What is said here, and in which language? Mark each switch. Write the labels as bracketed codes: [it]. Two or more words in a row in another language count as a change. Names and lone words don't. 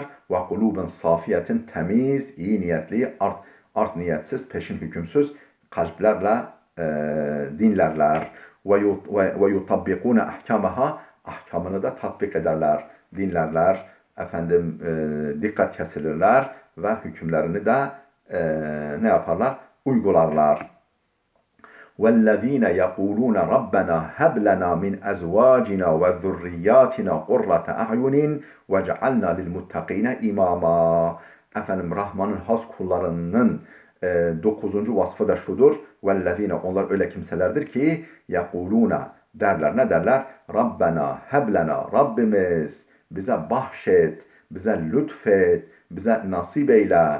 [tr] Ve [ar] قلوب صافية [tr] temiz, iyi niyetli, art niyetsiz, peşin hükümsüz kalplerle dinlerler. [ar] ويطبقون أحكامها. [tr] Ahkamını da tatbik ederler, dinlerler. Efendim dikkat kesilirler ve hükümlerini de ne yaparlar? Uygularlar. [ar] وَالَّذ۪ينَ يَقُولُونَ رَبَّنَا هَبْ لَنَا مِنْ أَزْوَاجِنَا وَذُرِّيَّاتِنَا قُرَّةَ أَعْيُنٍ وَجَعَلْنَا لِلْمُتَّقِينَ إِمَامًا. [tr] Efendim Rahman'ın has kullarının 9. vasfı da şudur. وَالَّذ۪ينَ onlar öyle kimselerdir ki يَقُولُونَ derler. Ne derler? [ar] ربنا هب لنا. [tr] Rabbimiz bize bahşet, bize lütfet, bize nasip eyle.